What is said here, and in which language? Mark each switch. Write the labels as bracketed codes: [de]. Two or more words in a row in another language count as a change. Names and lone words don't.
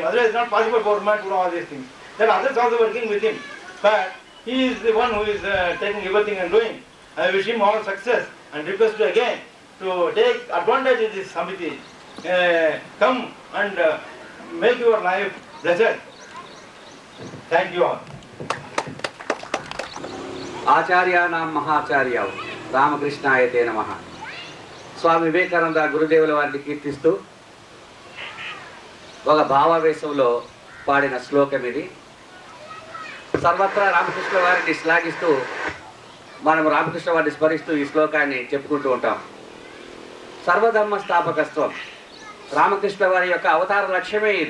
[en] Otherwise, it's not possible for man to do all these things. There are others also working with him, but he is the one who is taking everything and doing. I wish him all success and request you again to take advantage of this Samiti. Come and make your life blessed. Thank you all. [sa] आचार्याणां महाचार्याय रामकृष्णाय ते नमः. [te] స్వామి వివేకానంద గురుదేవుల వారిని కీర్తిస్తూ ఒక భావావేశంలో పాడిన శ్లోకం ఇది. సర్వత్రా రామకృష్ణ వారిని శ్లాఘిస్తూ మనం రామకృష్ణ వారిని స్మరిస్తూ ఈ శ్లోకాన్ని చెప్పుకుంటూ ఉంటాం. సర్వధర్మ స్థాపకత్వం, రామకృష్ణ వారి యొక్క అవతార లక్ష్యమే ఇది.